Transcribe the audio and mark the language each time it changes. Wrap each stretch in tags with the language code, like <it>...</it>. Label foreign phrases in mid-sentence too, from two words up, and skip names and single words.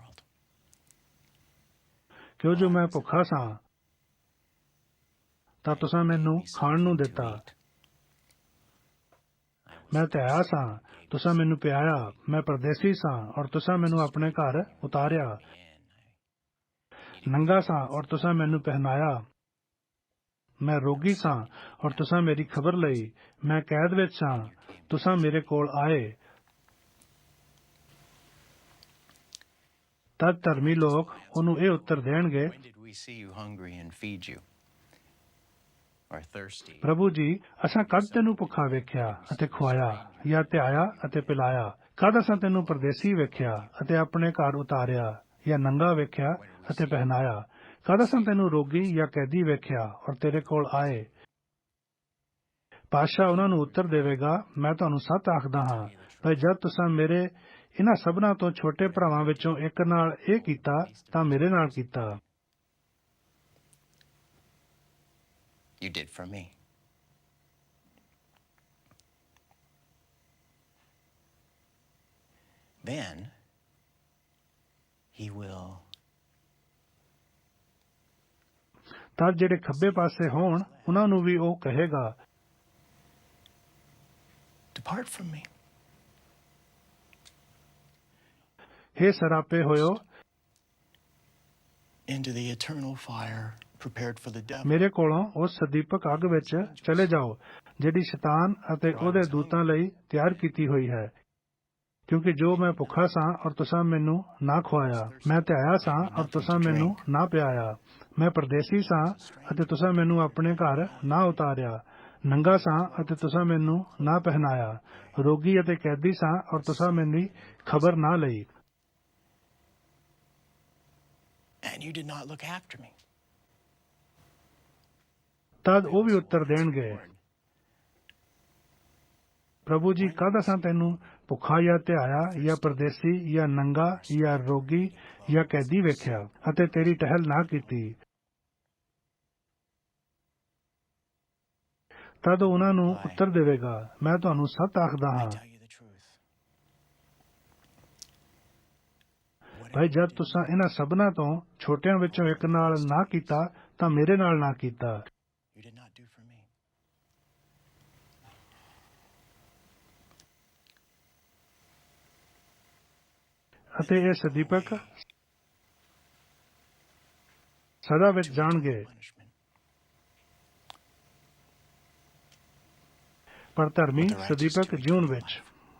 <pa>ਕਿਉਂ ਜੋ ਮੈਂ ਭੁੱਖਾ ਸਾਂ ਤਾਂ ਤੁਸਾਂ ਮੈਨੂੰ ਖਾਣ ਨੂੰ ਦਿੱਤਾ, ਮੈਂ ਧਿਆਇਆ ਸਾਂ ਤੁਸਾਂ ਮੈਨੂੰ ਪਿਆਇਆ, ਮੈਂ ਪਰਦੇਸੀ ਸਾਂ ਔਰ ਤੁਸਾਂ ਮੈਨੂੰ ਆਪਣੇ ਘਰ ਉਤਾਰਿਆ, ਨੰਗਾ ਸਾਂ ਔਰ ਤੁਸਾਂ ਮੈਨੂੰ ਪਹਿਨਾਇਆ, ਮੈਂ ਰੋਗੀ ਸਾਂ ਔਰ ਤੁਸਾਂ ਮੇਰੀ ਖਬਰ ਲਈ, ਮੈਂ ਕੈਦ ਵਿੱਚ ਸਾਂ ਤੁਸਾਂ ਮੇਰੇ ਕੋਲ ਆਏ। ਤਦ ਧਰਮੀ ਲੋਕ ਉਹਨੂੰ ਇਹ ਉੱਤਰ ਦੇਣਗੇ,</pa> <en>When did we see you hungry and feed you? Or thirsty?</en> <pa>ਪ੍ਰਭੂ ਜੀ, ਅਸਾਂ ਕਦ ਤੈਨੂੰ ਭੁੱਖਾ ਵੇਖਿਆ ਅਤੇ ਖੁਆਇਆ, ਜਾਂ ਧਿਆਇਆ ਅਤੇ ਪਿਲਾਇਆ? ਕਦ ਅਸਾਂ ਤੈਨੂੰ ਪਰਦੇਸੀ ਵੇਖਿਆ ਅਤੇ ਆਪਣੇ ਘਰ ਉਤਾਰਿਆ, ਜਾਂ ਨੰਗਾ ਵੇਖਿਆ ਅਤੇ ਪਹਿਨਾਇਆ? ਕਦ ਅਸਾਂ ਤੈਨੂੰ ਰੋਗੀ ਜਾਂ ਕੈਦੀ ਵੇਖਿਆ ਔਰ ਤੇਰੇ ਕੋਲ ਆਏ? ਪਾਤਸ਼ਾਹ ਉਹਨਾਂ ਨੂੰ ਉੱਤਰ ਦੇਵੇਗਾ, ਮੈਂ ਤੁਹਾਨੂੰ ਸੱਚ ਆਖਦਾ ਹਾਂ, ਭਾਈ ਜਦ ਤੁਸਾਂ ਮੇਰੇ ਇਹਨਾਂ ਸਭਨਾਂ ਤੋਂ ਛੋਟੇ ਭਰਾਵਾਂ ਵਿੱਚੋਂ ਇੱਕ ਨਾਲ ਇਹ ਕੀਤਾ, ਤਾਂ ਮੇਰੇ ਨਾਲ ਕੀਤਾ।</pa> <en>You did for me. Then he will</en> <pa>ਤਦ ਜਿਹੜੇ ਖੱਬੇ ਪਾਸੇ ਹੋਣ ਉਹਨਾਂ ਨੂੰ ਵੀ ਉਹ ਕਹੇਗਾ,</pa> <en>depart from me.</en> <pa>ਹੇ ਸਰਾਪੇ ਹੋਇਓ,</pa> <en>Into the eternal fire prepared for the devil.</en> <pa>ਮੇਰੇ ਕੋਲੋਂ ਉਸ ਸਦੀਪਕ ਅੱਗ ਵਿੱਚ ਚਲੇ ਜਾਓ, ਜਿਹੜੀ ਸ਼ੈਤਾਨ ਅਤੇ ਉਹਦੇ ਦੂਤਾਂ ਲਈ ਤਿਆਰ ਕੀਤੀ ਹੋਈ ਹੈ। ਕਿਉਂਕਿ ਜੋ ਮੈਂ ਭੁੱਖਾ ਸਾਂ ਔਰ ਤੁਸਾਂ ਮੈਨੂੰ ਨਾ ਖੁਆਇਆ, ਮੈਂ ਧਿਆਇਆ ਸਾਂ ਔਰ ਤੁਸਾਂ ਮੈਨੂੰ ਨਾ ਪਿਆਇਆ, ਮੈਂ ਪਰਦੇਸੀ ਸਾਂ ਅਤੇ ਤੁਸਾਂ ਮੈਨੂੰ ਆਪਣੇ ਘਰ ਨਾ ਉਤਾਰਿਆ, ਨੰਗਾ ਸਾਂ ਅਤੇ ਤੁਸਾਂ ਮੈਨੂੰ ਨਾ ਪਹਿਨਾਇਆ, ਰੋਗੀ ਅਤੇ ਕੈਦੀ ਸਾਂ ਔਰ ਤੁਸਾਂ ਮੇਰੀ ਖਬਰ ਨਾ ਲਈ।</pa> <en>And you did not look after me.</en> <pa>ਤਦ ਉਹ ਵੀ ਉੱਤਰ ਦੇਣਗੇ, ਪ੍ਰਭੂ ਜੀ, ਕਦ ਅਸਾਂ ਤੈਨੂੰ ਭੁੱਖਾ ਜਾਂ ਧਿਆਇਆ ਜਾਂ ਪਰਦੇਸੀ ਜਾਂ ਨੰਗਾ ਜਾਂ ਰੋਗੀ ਜਾਂ ਕੈਦੀ ਵੇਖਿਆ ਅਤੇ ਤੇਰੀ ਟਹਿਲ ਨਾ ਕੀਤੀ? ਤਦ ਉਹ ਉਹਨਾਂ ਨੂੰ ਉੱਤਰ ਦੇਵੇਗਾ, ਮੈਂ ਤੁਹਾਨੂੰ ਸੱਚ ਆਖਦਾ</pa> <en>I</en> <pa>ਹਾਂ,</pa> <en>tell you the truth.</en> <pa>ਭਾਈ ਜਦ ਤੁਸਾਂ ਇਹਨਾਂ ਸਭਨਾਂ ਤੋਂ ਛੋਟਿਆਂ ਵਿੱਚੋਂ ਇੱਕ ਨਾਲ ਨਾ ਕੀਤਾ, ਤਾਂ ਮੇਰੇ ਨਾਲ ਨਾ ਕੀਤਾ।</pa> <en>You did not do for me.</en> <pa>ਅਤੇ ਇਹ ਸਦੀਪਕ ਸਦਾ ਵਿੱਚ ਜਾਣਗੇ,</pa> <en>Punishment.</en> <pa>ਪਰ ਧਰਮੀ ਸਦੀਪਕ ਜੀਵਨ ਵਿੱਚ।</pa>